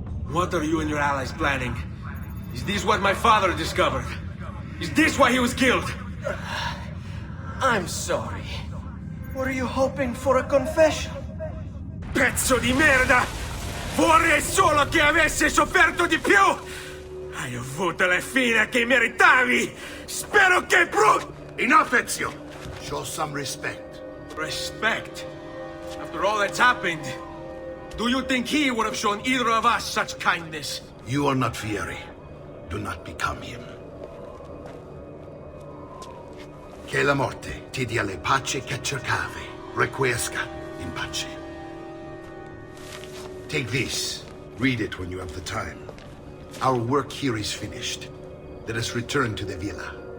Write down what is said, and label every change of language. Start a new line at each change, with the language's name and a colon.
English: What are you and your allies planning? Is this what my father discovered? Is this why he was killed? I'm sorry. Were you hoping for a confession?
Italian: Pezzo di merda! Vorrei solo che avesse sofferto di più! Hai avuto la fine che meritavi! Spero che
English: Enough, Ezio! Show some respect. Respect? After all that's happened, do you think he would have shown either of us such kindness? You are not Fieri. Do not become him.
Italian: Che la morte ti dia le pace che cercavi.
Latin: Requiescat in pace.
English: Take this. Read it when you have the time. Our work here is finished. Let us return to the villa.